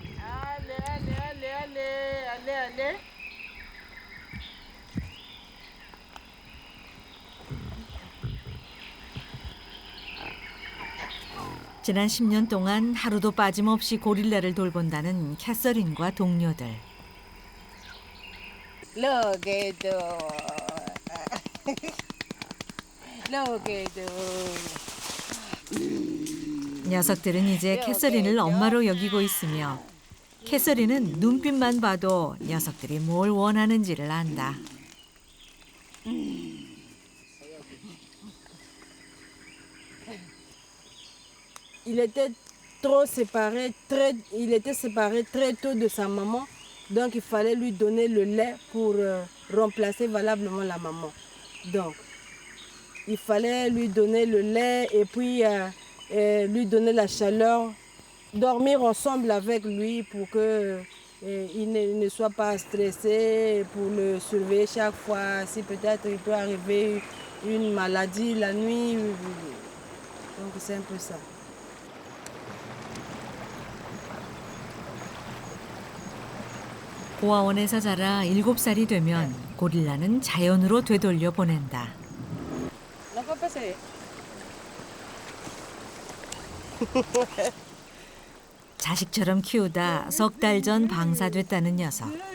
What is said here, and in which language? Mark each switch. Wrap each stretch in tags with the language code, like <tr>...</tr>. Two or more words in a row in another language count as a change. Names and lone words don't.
<ko>지난 10년 동안 하루도 빠짐없이 고릴라를 돌본다는 캐서린과 동료들.</ko> <en>Look at the Look at the</en> <ko>녀석들은 이제 캐서린을 엄마로 여기고 있으며 캐서린은 눈빛만 봐도 녀석들이 뭘 원하는지를 안다.</ko> <fr>Il était séparé très tôt de sa maman, donc il fallait lui donner le lait pour remplacer valablement la maman. Donc, il fallait lui donner le lait et puis lui donner la chaleur, dormir ensemble avec lui pour que il ne soit pas stressé, pour le surveiller chaque fois, si peut-être il peut arriver une maladie la nuit. Donc c'est un peu ça.</fr> <ko>고아원에서 자라 7살이 되면 고릴라는 자연으로 되돌려 보낸다. 자식처럼 키우다 석 달 전 방사됐다는 녀석.</ko>